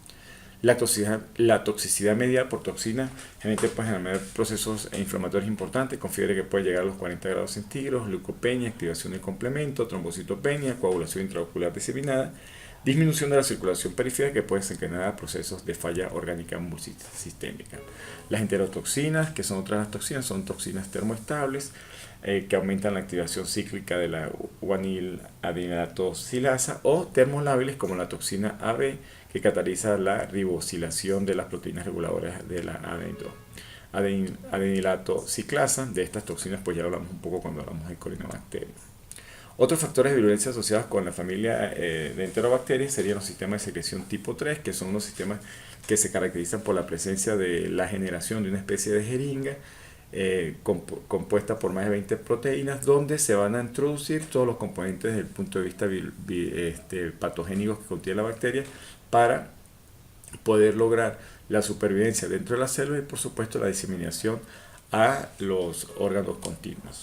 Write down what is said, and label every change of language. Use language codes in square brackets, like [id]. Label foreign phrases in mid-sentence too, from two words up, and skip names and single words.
[es] La toxicidad mediada por toxinas generalmente puede generar procesos inflamatorios importantes, con fiebre que puede llegar a los 40 grados centígrados, leucopenia, activación de complemento, trombocitopenia, coagulación intraocular diseminada, disminución de la circulación periférica que puede desencadenar procesos de falla orgánica multisistémica. Las enterotoxinas, que son otras toxinas, son toxinas termoestables que aumentan la activación cíclica de la guanil adenilato silasa, o termolábiles como la toxina AB, que cataliza la ribosilación de las proteínas reguladoras de la adenilato ciclasa. De estas toxinas pues ya hablamos un poco cuando hablamos de Corynebacterium. Otros factores de virulencia asociados con la familia de enterobacterias serían los sistemas de secreción tipo 3, que son unos sistemas que se caracterizan por la presencia de la generación de una especie de jeringa compuesta por más de 20 proteínas, donde se van a introducir todos los componentes desde el punto de vista patogénicos que contiene la bacteria, para poder lograr la supervivencia dentro de la célula y por supuesto la diseminación a los órganos continuos.